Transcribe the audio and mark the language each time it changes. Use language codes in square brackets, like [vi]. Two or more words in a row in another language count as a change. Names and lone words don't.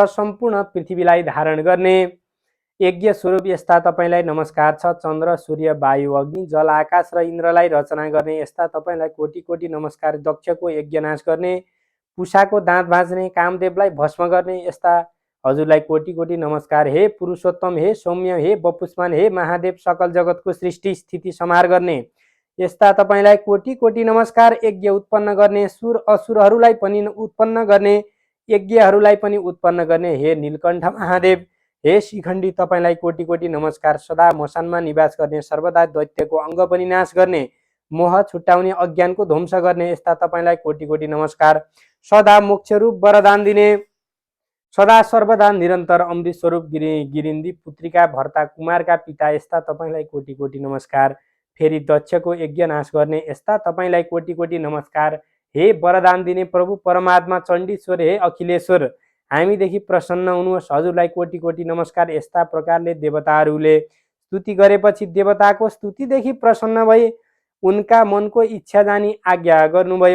[ne] सम्पूर्ण पृथ्वीलाई धारण गर्ने यज्ञ स्वरूप यस्ता तपाईँलाई नमस्कार छ। चन्द्र सूर्य वायु अग्नि जल आकाश र इन्द्रलाई रचना गर्ने यस्ता तपाईँलाई कोटि कोटि नमस्कार। दक्षको यज्ञ नाश गर्ने, पुषाको दाँत भाँच्ने, कामदेवलाई भस्म गर्ने यस्ता हजुरलाई कोटि कोटि नमस्कार। हे पुरुषोत्तम, हे सौम्य, हे बपुष्मान, हे महादेव, सकल जगतको सृष्टि स्थिति संहार गर्ने यस्ता तपाईँलाई कोटि कोटि नमस्कार। यज्ञ उत्पन्न गर्ने, सुर असुरहरूलाई पनि उत्पन्न गर्ने, यज्ञहरूलाई पनि उत्पन्न गर्ने हे नीलकण्ठ महादेव, हे शिखण्डी, तपाईँलाई कोटि कोटि नमस्कार। सदा मसानमा निवास गर्ने, सर्वदा दैत्यको अङ्ग पनि नाश गर्ने, मोह छुट्याउने, अज्ञानको ध्वंस गर्ने यस्ता तपाईँलाई कोटि कोटि नमस्कार। सदा मोक्ष रूप वरदान दिने, सदा सर्वदा निरन्तर अमृत स्वरूप गिरिन्दी पुत्रीका भर्ता कुमारका पिता यस्ता तपाईँलाई कोटि कोटि नमस्कार। फेरि दक्षको यज्ञ नाश गर्ने यस्ता तपाईँलाई कोटि कोटि नमस्कार। हे वरदान दिने प्रभु परमात्मा चण्डीश्वर, हे अखिलेश्वर, हामीदेखि प्रसन्न हुनुहोस्। हजुरलाई कोटि कोटि नमस्कार। यस्ता प्रकारले देवताहरूले स्तुति गरेपछि देवताको स्तुतिदेखि प्रसन्न भई उनका मनको इच्छा जानी आज्ञा गर्नुभयो।